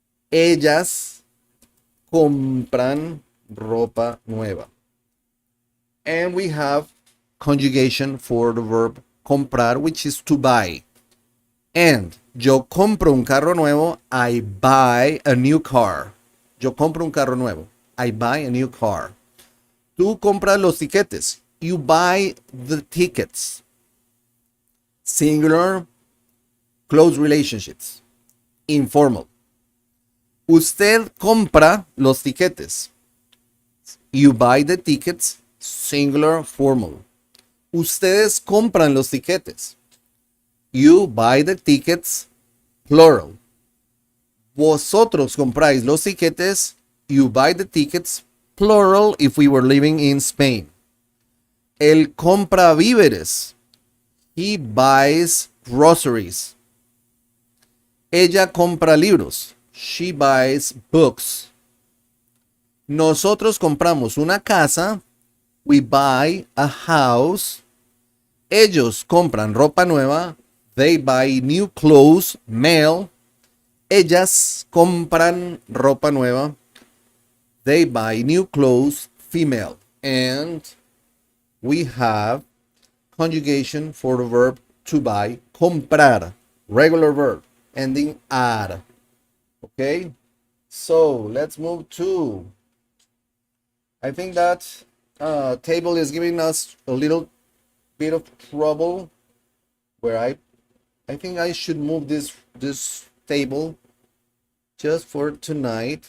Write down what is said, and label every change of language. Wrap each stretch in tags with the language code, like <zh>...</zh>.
<es>Ellas compran ropa nueva.</es> <en>And we have conjugation for the verb comprar, which is to buy. And</en> <es>yo compro un carro nuevo.</es> <en>I buy a new car.</en> <es>Yo compro un carro nuevo.</es> <en>I buy a new car.</en> <es>Tú compras los tiquetes.</es> <en>You buy the tickets. Singular, close relationships. Informal.</en> <es>Usted compra los tiquetes.</es> <en>You buy the tickets. Singular, formal.</en> <es>Ustedes compran los tiquetes.</es> <en>You buy the tickets. Plural.</en> <es>Vosotros compráis los tiquetes.</es> <en>You buy the tickets. Plural if we were living in Spain.</en> <es>Él compra víveres.</es> <en>He buys groceries.</en> <es>Ella compra libros.</es> <en>She buys books.</en> <es>Nosotros compramos una casa.</es> <en>We buy a house.</en> <es>Ellos compran ropa nueva.</es> <en>They buy new clothes. Male.</en> <es>Ellas compran ropa nueva.</es> <en>They buy new clothes. Female. And we have conjugation for the verb to buy. Comprar, regular verb, ending ar. Okay, so let's move to, I think that table is giving us a little bit of trouble, where I think I should move this table just for tonight.</en>